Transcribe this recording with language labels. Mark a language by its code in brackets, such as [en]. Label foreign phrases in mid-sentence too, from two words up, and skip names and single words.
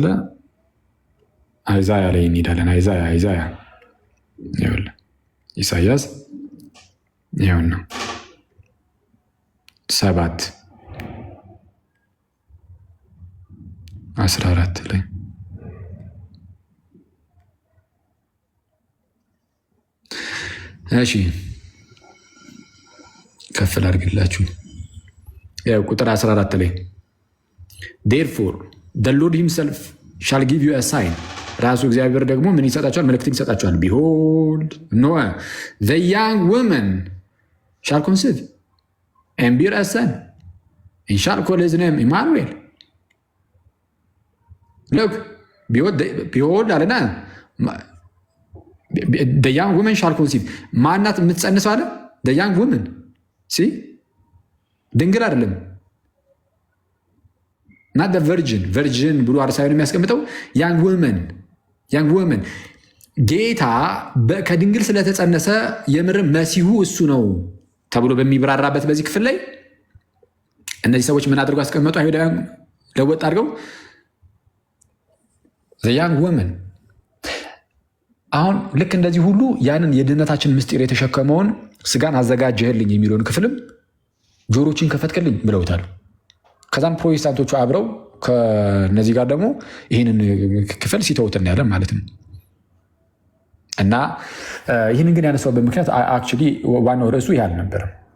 [am] አይዛያ ላይ እንሄዳለን። አይዛያ ኢሳያስ ይኸውና 7:14 ላይ እሺ ከፍል አድርግላችሁ ቁጥር 14 ላይ [en] therefore the Lord himself shall give you a sign [am] ራሱ እግዚአብሔር ደግሞ ምን ይሰጣቸዋል? መልእክትን ይሰጣቸዋል። [en] behold no the young woman shall conceive and bear a son and shall call his name Emmanuel. look behold አለና the young woman shall conceive [am] ማናት የምትጸንሰው አለ? [en] the young woman [am] ድንግል አይደለም። [en] not the virgin [am] ብሎ አርሳዩን የሚያስቀምጠው [en] young woman [am] ጌታ ከድንግል ስለተጸነሰ የምር መሲሁ እሱ ነው ተብሎ በሚብራራበት በዚህ ክፍል ላይ እነዚህ ሰዎች ምን አድርገው አስቀመጡ? አይሁዳውያን ለወጥ አድርገው [en] the young woman። [am] አሁን ልክ እንደዚህ ሁሉ ያንን የድህነታችን ምስጢር የተሸከመውን ስጋን አዘጋጀህልኝ የሚለውን ክፍልም ጆሮችን ከፈትክልኝ ብለውታል። ከዛም ፕሮቴስታንቶቹ አብረው ከነዚህ ጋር ደግሞ ይህንን ክፍል ሲተውት እናያለን ማለት ነው። እና ይህንን ግን ያነሳውበት ምክንያት አክቹዋሊ ዋናው ርዕሱ ይህ አልነበረም።